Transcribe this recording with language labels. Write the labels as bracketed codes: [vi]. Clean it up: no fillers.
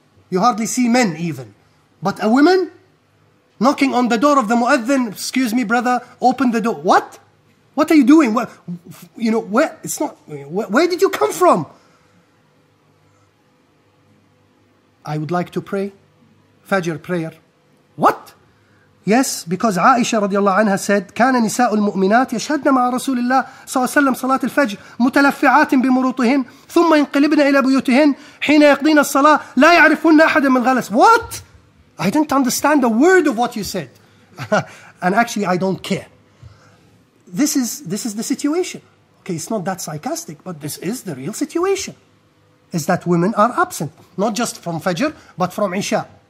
[en] You hardly see men even. But a woman knocking on the door of the mu'adhin, excuse me brother, open the door. What? What are you doing? Where, you know, where, it's not, where did you come from? I would like to pray, Fajr prayer. What? Yes, because Aisha radiallahu anha said, [ar] كان نساء المؤمنات يشهدن مع رسول الله صلى الله عليه وسلم صلاة الفجر متلفعات بمروطهن ثم ينقلبن إلى بيوتهن حين يقضين الصلاة لا يعرفن أحدا من غلس. [en] What? I didn't understand a word of what you said. And actually I don't care. This is the situation. Okay, it's not that sarcastic, but this is the real situation. Is that women are absent, not just from Fajr, but from Isha.